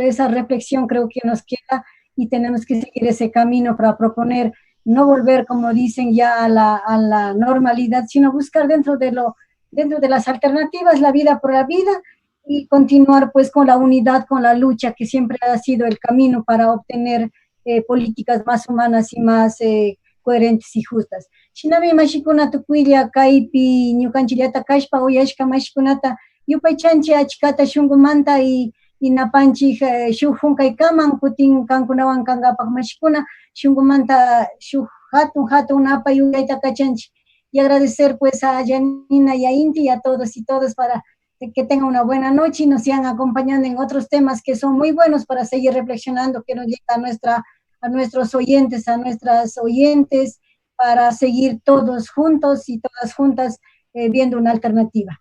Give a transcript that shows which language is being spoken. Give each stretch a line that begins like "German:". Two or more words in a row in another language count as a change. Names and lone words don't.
Spanish: Esa reflexión creo que nos queda y tenemos que seguir ese camino para proponer no volver, como dicen, ya a la normalidad, sino buscar dentro de las alternativas la vida por la vida y continuar pues con la unidad, con la lucha que siempre ha sido el camino para obtener políticas más humanas y más coherentes y justas.
Quechua: Shinabi mashikuna tukuilla kaipi ñukanchillata kashpa uyashka mashikunata yupaychanchi achkata shunqumanta y napanchik shuk hunkaykaman kutin kankunawan kankapak mashikuna shunqumanta shuk hatun napa yuyayta kachanchik
Spanish: y agradecer pues a Janina y a Inti y a todos y todas para que tengan una buena noche y nos sigan acompañando en otros temas que son muy buenos para seguir reflexionando, que nos llega a nuestros oyentes, a nuestras oyentes, para seguir todos juntos y todas juntas viendo una alternativa.